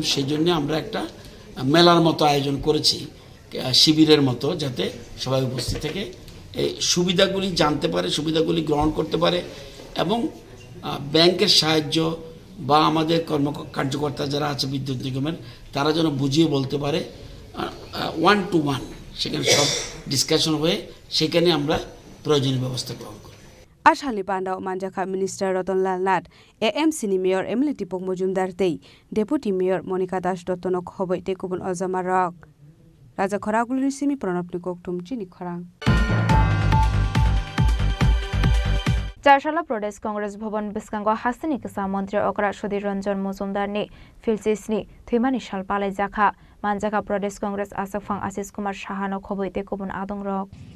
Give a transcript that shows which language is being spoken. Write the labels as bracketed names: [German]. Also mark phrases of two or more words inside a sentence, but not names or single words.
[Bangla] সেই জন্য আমরা একটা মেলার মতো আয়োজন করেছি, শিবিরের মতো, যাতে সবাই উপস্থিত থেকে এই সুবিধাগুলি জানতে পারে, সুবিধাগুলি গ্রহণ করতে পারে এবং ব্যাংকের সাহায্য বা আমাদের কার্যকর্তা যারা আছে বিদ্যুৎ নিগমের তারা যেন বুঝিয়ে বলতে পারে 1 to 1, সেখানে সব ডিসকাশন হয়ে সেখানে আমরা প্রয়োজনীয় ব্যবস্থা গ্রহণ করি। [Kok Borok] आसालनि पान्डाव मानजाखा मिनिस्टार रतनलाल नाथ AMCनि मेयर एमएलए दीपक मजुमदार तै डेपुटी मेयर मनिका दास दत्तनो खबै तै गुबुन अजामा रक राजा खरागुलिनि सिमी प्रणबनि कोकथुम चिनि खरां चारशाला प्रदेश कांग्रेस भवन बिस्कांग हास्तिनि किसा मन्त्री अकरा सुधीर रंजन मजुमदारनि फिल्सिसनि थैमानि साल पालाय जाखा मानजाखा प्रदेश कांग्रेस आसफां आशिष कुमार साहानो खबै तै गुबुन आदं रक